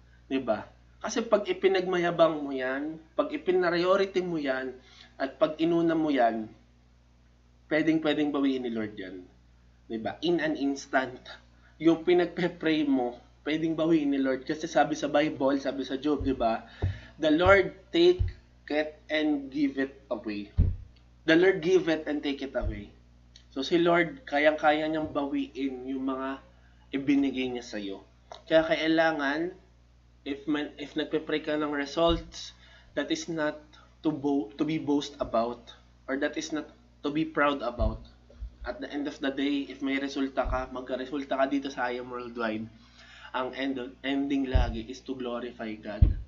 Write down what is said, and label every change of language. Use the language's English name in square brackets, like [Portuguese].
[Filipino] Diba? Kasi pag ipinagmayabang mo yan, pag ipinariority mo yan, at pag inuna mo yan, pwedeng bawiin ni Lord yan. Diba? [English] In an instant. [Filipino] Yung pinagpe-pray mo, pwedeng bawiin ni Lord. Kasi sabi sa Bible, sabi sa Job, diba? [English] The Lord take it and give it away. The Lord give it and take it away. [Filipino] So si Lord, kayang-kaya niyang bawiin yung mga ibinigay niya sa'yo. Kaya kailangan, [English] if [Filipino] nagpe-pray ka ng [English] results, that is not to be boast about, or that is not to be proud about. At the end of the day, [Filipino] if may resulta ka, magka-resulta ka dito sa IAM Worldwide, ang ending lagi [English] is to glorify God.